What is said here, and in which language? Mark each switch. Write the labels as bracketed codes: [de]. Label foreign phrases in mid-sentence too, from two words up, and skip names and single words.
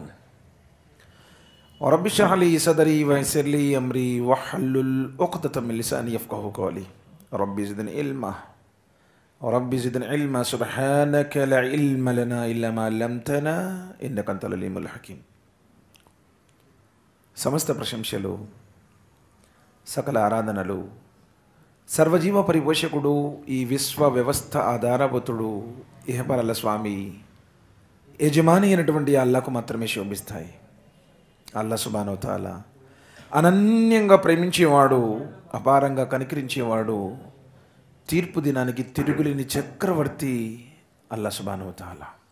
[ar] رب اشرح لي صدري ويسر لي أمري واحلل عقدة من لساني يفقهوا قولي. رب زدني علما سبحانك لا علم لنا إلا ما علمتنا إنك أنت العليم الحكيم. [te] समस्त प्रशंसలు సకల ఆరాధనలు సర్వజీవ పరిపోషకుడు ఈ విశ్వ వ్యవస్థ ఆధారభూతుడు ఇహపరల స్వామి యజమాని అయినటువంటి అల్లాహకు మాత్రమే శోభిస్తాయి. అల్లాహ్ [ar] سبحانه وتعالى [te] అనన్యంగా ప్రేమించేవాడు, అపారంగా కనికరించేవాడు, తీర్పు దినానికి తిరుగులేని చక్రవర్తి అల్లాహ్ [ar] سبحانه وتعالى.